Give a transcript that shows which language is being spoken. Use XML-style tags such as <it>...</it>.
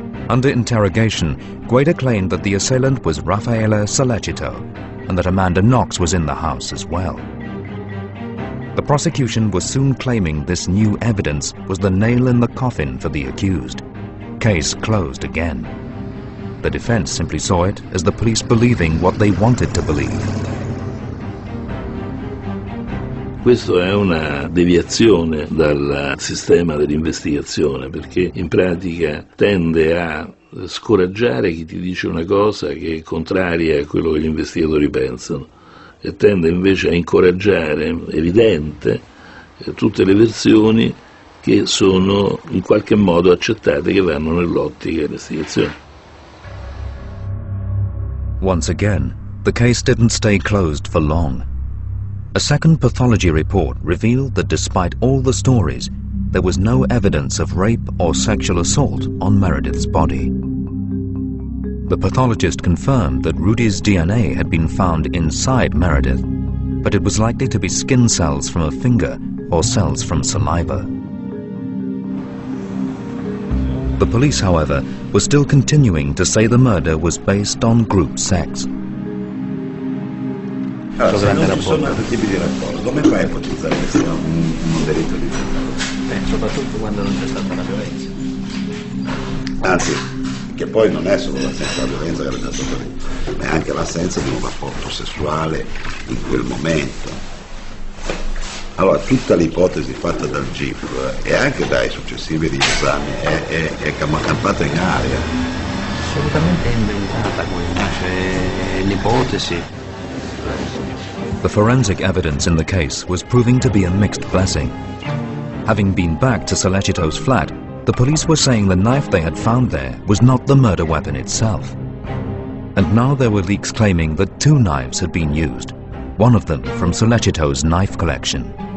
<en>Under interrogation, Guede claimed that the assailant was Raffaele Sollecito and that Amanda Knox was in the house as well. The prosecution was soon claiming this new evidence was the nail in the coffin for the accused. Case closed again. The defense simply saw it as the police believing what they wanted to believe.</en> <it>Questa è una deviazione dal sistema dell'investigazione, perché in pratica tende a scoraggiare chi ti dice una cosa che è contraria a quello che gli investigatori pensano e tende invece a incoraggiare, evidente, tutte le versioni che sono in qualche modo accettate, che vanno nell'ottica dell'investigazione.</it> <en>Once again, the case didn't stay closed for long. A second pathology report revealed that despite all the stories, there was no evidence of rape or sexual assault on Meredith's body. The pathologist confirmed that Rudy's DNA had been found inside Meredith, but it was likely to be skin cells from a finger or cells from saliva. The police, however, were still continuing to say the murder was based on group sex.</en> <it>Allora, se non ci sono altri tipi di rapporti, come fai a ipotizzare che sia un delitto di genere? Soprattutto quando non c'è stata la violenza. Anzi, che poi non è solo l'assenza della violenza che è stato delitto, ma è anche l'assenza di un rapporto sessuale in quel momento. Allora, tutta l'ipotesi fatta dal GIP e anche dai successivi riesami è campata in aria. Assolutamente inventata quella, cioè l'ipotesi.</it> <en>The forensic evidence in the case was proving to be a mixed blessing. Having been back to Sollecito's flat, the police were saying the knife they had found there was not the murder weapon itself. And now there were leaks claiming that 2 knives had been used, one of them from Sollecito's knife collection.</en>